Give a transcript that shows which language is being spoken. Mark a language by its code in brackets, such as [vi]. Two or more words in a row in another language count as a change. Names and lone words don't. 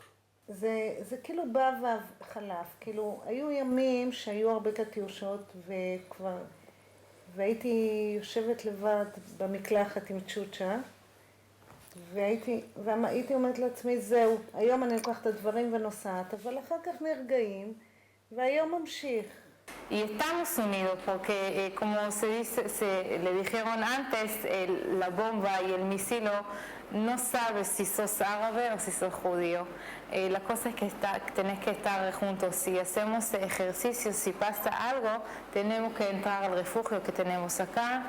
[he] זה כאילו בא וחלף, כאילו היו ימים שהיו הרבה קטיושות והייתי יושבת לבד במקלחת עם צ'וצ'ה והייתי אומרת לעצמי זהו, היום אני לוקחת את הדברים ונוסעת, אבל אחר כך נרגעים והיום ממשיך. [es] Y estamos unidos porque, como le dijeron antes, la bomba y el misil no sabes si sos árabe o si sos judío. La cosa es que tenés que estar juntos. Si hacemos ejercicios, si pasa algo, tenemos que entrar al refugio que tenemos acá.